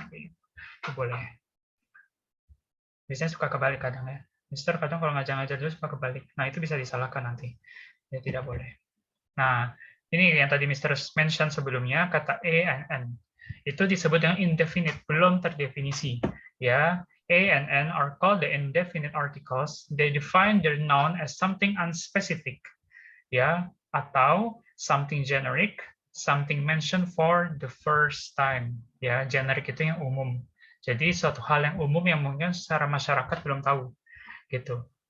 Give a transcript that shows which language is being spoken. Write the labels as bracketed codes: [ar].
[id] Itu boleh. Biasanya suka kebalik kadang ya. Mister kadang kalau ngajar-ngajar dulu suka kebalik. Nah, itu bisa disalahkan nanti. Ya tidak boleh. Nah, ini yang tadi Mister mention sebelumnya kata e and n. Itu disebut dengan indefinite, belum terdefinisi. [en] Ya, A and N are called the indefinite articles. They define their noun as something unspecific, ya, atau something generic, something mentioned for the first time. [id] Ya, generic itu yang umum. Jadi suatu hal yang umum yang mungkin secara masyarakat belum tahu, gitu.